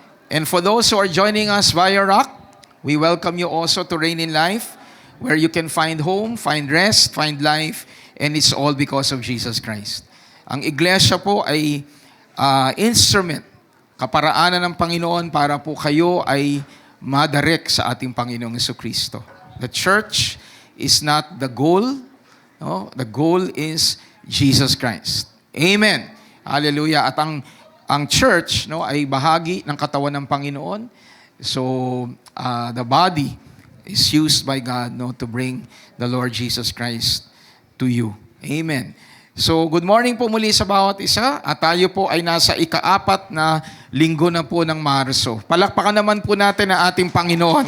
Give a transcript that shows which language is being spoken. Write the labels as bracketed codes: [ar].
[en] And for those who are joining us via Rock, we welcome you also to Reign in Life, where you can find home, find rest, find life, and it's all because of Jesus Christ. [tl] Ang iglesia po ay instrument, kaparaanan ng Panginoon para po kayo ay madarek sa ating Panginoong Jesucristo. [en] The church is not the goal. No? The goal is Jesus Christ. Amen. Hallelujah. [tl] At ang church ay bahagi ng katawan ng Panginoon. [en] So the body is used by God to bring the Lord Jesus Christ to you. [tl] Amen. [en] So good morning [tl] po muli sa bawat isa. At tayo po ay nasa ika-4 na linggo na po ng Marso. Palakpakan naman po natin ang ating Panginoon.